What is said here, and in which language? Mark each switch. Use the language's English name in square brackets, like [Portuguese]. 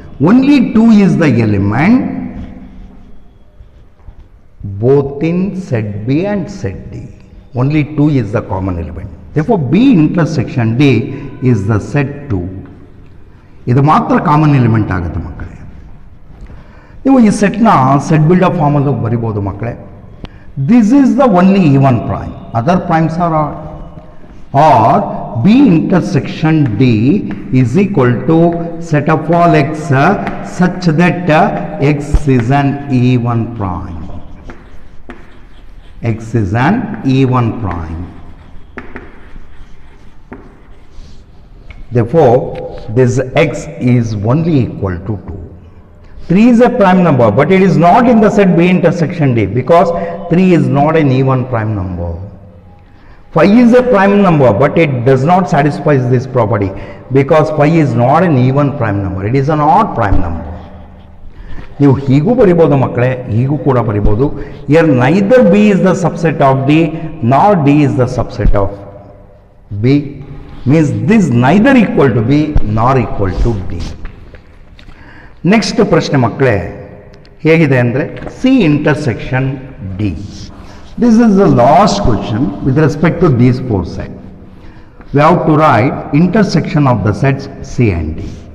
[English] Only 2 is the element both in set B and set D. Only 2 is the common element. Therefore, B intersection D is the set 2. [Kannada] ಇದು ಮಾತ್ರ common element ಆಗುತ್ತೆ ಮಕ್ಕಳೇ. ನೀವು ಈ ಸೆಟ್ನ set builder ಫಾರ್ಮಲ್ಲಿ ಬರಿಬೋದು ಮಕ್ಕಳೇ. [English] This is the only even prime. Other primes are odd. Or B intersection D is equal to set of all x such that x is an even prime. X is an even prime. Therefore, this x is only equal to 2. 3 is a prime number, but it is not in the set B intersection D because 3 is not an even prime number. 5 is a prime number, but it does not satisfy this property because 5 is not an even prime number. It is an odd prime number. [Kannada] ನೀವು ಹೀಗೂ ಬರಿಬೋದು ಮಕ್ಕಳೇ, ಹೀಗೂ ಕೂಡ ಬರಿಬೋದು. [English] Here neither B is the subset of D nor D is the subset of B. Means this neither equal to B nor equal to D. [Kannada] Next ಪ್ರಶ್ನೆ ಮಕ್ಕಳೇ ಹೇಗಿದೆ ಅಂದರೆ C intersection D. [English] This is the last question with respect to these 4 set. We have to write intersection of the sets C and D.